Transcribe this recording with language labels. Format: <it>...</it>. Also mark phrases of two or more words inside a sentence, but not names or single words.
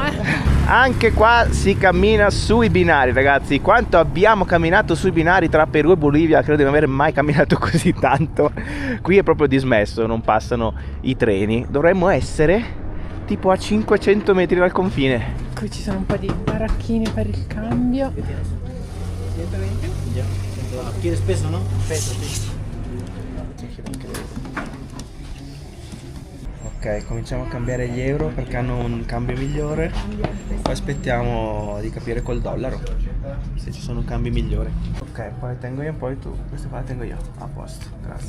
<it>Anche qua si cammina sui binari, ragazzi. Quanto abbiamo camminato sui binari tra Perù e Bolivia, credo di non aver mai camminato così tanto. Qui è proprio dismesso, non passano i treni. Dovremmo essere tipo a 500 metri dal confine. Qui ci sono un po' di baracchine per il cambio.</it> <es>¿Quieres peso, no? Peso, sí.</es> <it>Ok, cominciamo a cambiare gli euro perché hanno un cambio migliore. Poi aspettiamo di capire col dollaro se ci sono cambi migliori. Ok, poi tengo io e poi tu. Questa qua la tengo io. A posto, grazie.</it>